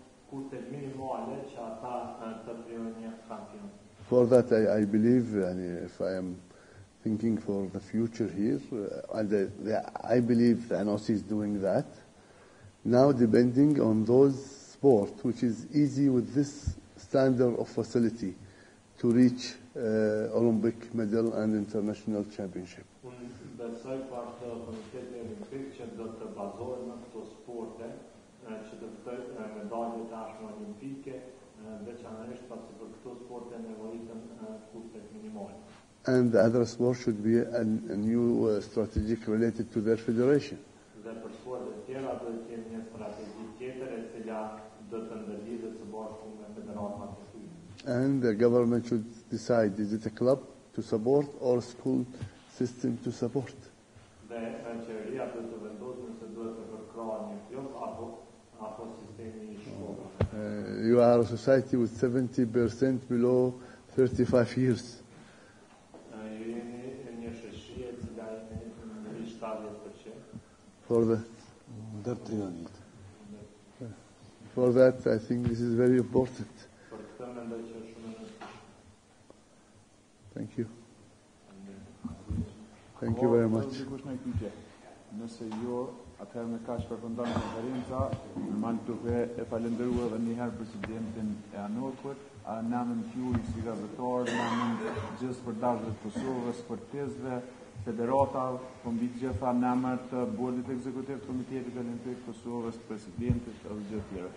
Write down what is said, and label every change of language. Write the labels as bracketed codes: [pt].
[sq] kushtet minimale që ata të krijojnë një kampion. [en] For that, I believe, if I am thinking for the future here, I believe the NOC is doing that. Now, depending on those sports, which is easy with this standard of facility to reach Olympic medal and international championship. [sq] Besoj pas të Komiteti Olimpik që do të bazohet në këto sporte që të ftojnë medalje tashme olimpike, veçanërisht pasi për këto sporte nevojiten kushtet minimale. [en] And the other sport should be a new strategic related to their federation. [sq] Dhe për sportet tjera do të kemi një strategji tjetër e cila do të ndërlidhet së bashku me federatat e tyre. [en] And the government should decide, is it a club to support or a school system to support? [sq] Dhe qeveria do të vendosë nëse duhet të përkrahej një klub apo sistemi I shkollave. [en] You are a society with 70% below 35 years. [sq] Një shoqëri e cila në 70%. [en] For that, I think this is very important. [sq] Për këtë mendoj që është shumë e rëndësishme. [en] Thank you. Thank you very much. [sq] Nëse jo, atëherë me kaq përfundon konferenca, normal duke e falendëruar edhe një herë presidentin e ANOK-ut, namën tuaj si gazetar, namën gjithë përdashëve të Kosovës, sportistëve, federata, po mbi të gjitha namët të bordit ekzekutiv të Komitetit Olimpik të Kosovës, presidentit edhe gjithë tjerë.